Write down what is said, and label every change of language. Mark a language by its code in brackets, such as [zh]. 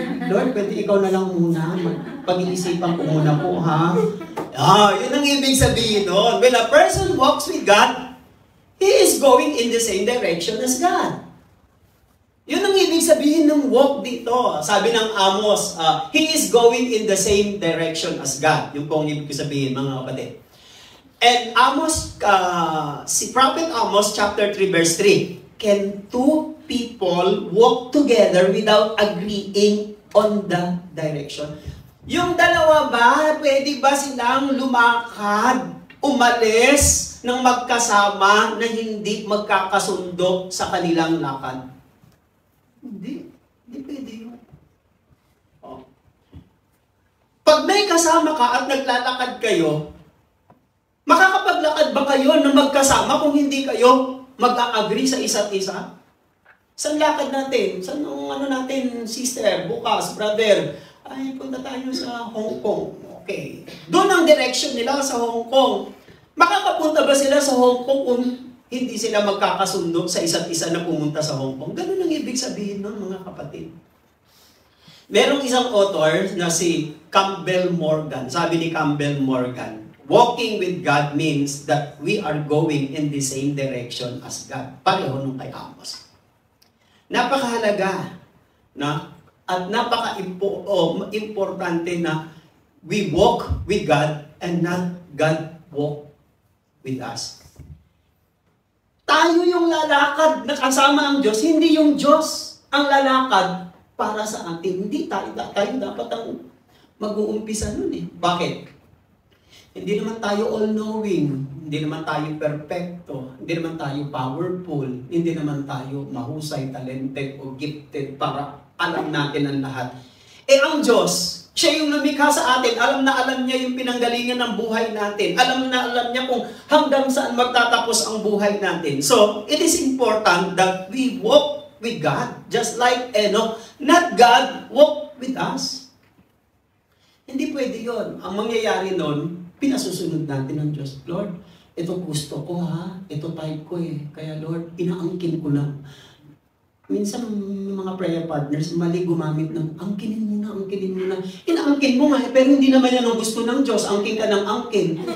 [tl] Lord, pwede ikaw na lang muna. Pag-iisipan ko muna po, ha? Yun ang ibig sabihin nun. [en] When a person walks with God, he is going in the same direction as God. [tl] Yun ang ibig sabihin ng walk dito. Sabi ng Amos, [en] he is going in the same direction as God. [tl] Yung pong ibig sabihin, mga kapatid. [en] And Amos, si Prophet Amos, chapter 3, verse 3, can two people walk together without agreeing on the direction? [tl] Yung dalawa ba, pwede ba silang lumakad, umalis ng magkasama na hindi magkakasundo sa kanilang lakad? Hindi. Hindi pwede yun. Pag may kasama ka at naglalakad kayo, makakapaglakad ba kayo na magkasama kung hindi kayo mag-a-agree sa isa't isa? Saan lakad natin? Saan natin, sister, bukas, brother? Ay, punta tayo sa Hong Kong. Okay. Doon ang direction nila sa Hong Kong. Makakapunta ba sila sa Hong Kong kung hindi sila magkakasundo sa isa't isa na pumunta sa Hong Kong? Ganun ang ibig sabihin nun, mga kapatid. Merong isang author na si Campbell Morgan. Sabi ni Campbell Morgan, [en] walking with God means that we are going in the same direction as God. [tl] Pareho nung kay Amos. Napakahalaga na at napaka-importante na [en] we walk with God and not God walk with us. [tl] Tayo yung lalakad na kasama ang Diyos, hindi yung Diyos ang lalakad para sa atin. Hindi tayo dapat ang mag-uumpisa nun eh. Bakit? Hindi naman tayo all-knowing, hindi naman tayo perfecto, hindi naman tayo powerful, hindi naman tayo mahusay, talented o gifted para alam natin ang lahat. Eh ang Diyos, siya yung lumikha sa atin, alam niya yung pinanggalingan ng buhay natin, alam niya kung hanggang saan magtatapos ang buhay natin. [en] So, it is important that we walk with God, just like Enoch, not God walk with us. [tl] Hindi pwede yon. Ang mangyayari nun, pinasusunod natin ng Diyos. Lord, ito gusto ko ha, ito type ko eh. Kaya Lord, inaangkin ko lang. Minsan mga prayer partners, mali gumamit ng angkinin mo na. Inaangkin mo nga eh, pero hindi naman yan ang gusto ng Diyos. Angkin ka ng angkin.